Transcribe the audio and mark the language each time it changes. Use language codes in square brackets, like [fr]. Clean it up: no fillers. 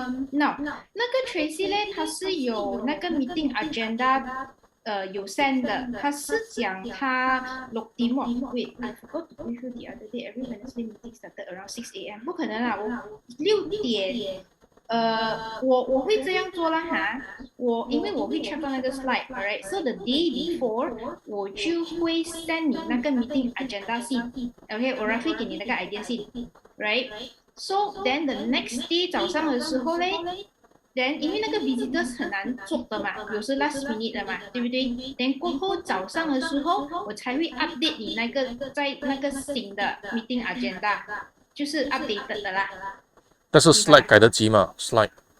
[zh] Now 那个 Tracy 呢，他是有那个 meeting agenda。 [en] 有 send 的，他是讲他6點 Wait, I forgot to brief you the other day. Every Wednesday meeting started around 6 a.m. [zh] 不可能啦，我6點，我會這樣做啦哈。因為我會 check 到那個 slide， alright. So the day before 我就會 send 你那個 meeting agenda 信 ，OK， 我會給你那個 idea 信 ，right? [en] So then the next day 早上的時候呢。 [zh] Then 因為那個 visitors 很難做的嘛，有時 last minute 的嘛，對不對 ？Then 過後早上的時候，我才會 update 你那個在那個新的 meeting agenda， 就是 updated 的啦。但是 slide 改得及嗎 ？slide